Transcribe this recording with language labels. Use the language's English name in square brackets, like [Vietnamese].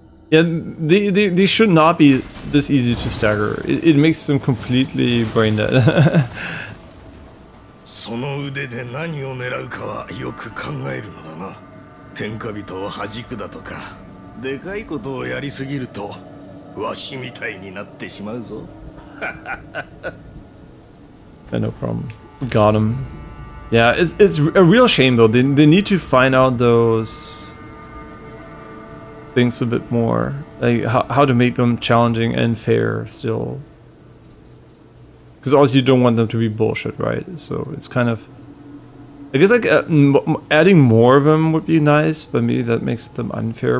[English] Yeah, they should not be this easy to stagger. It makes them completely brain dead. [Japanese] その腕で何を狙うかはよく考えるのだな。天下人を弾くだとか、でかいことをやりすぎるとわしみたいになってしまうぞ。 [English] Yeah, no problem. Got him. Yeah, it's a real shame though. They need to find out those things a bit more, like how to make them challenging and fair still. Because also you don't want them to be bullshit, right? So it's kind of, I guess like adding more of them would be nice, but maybe that makes them unfair.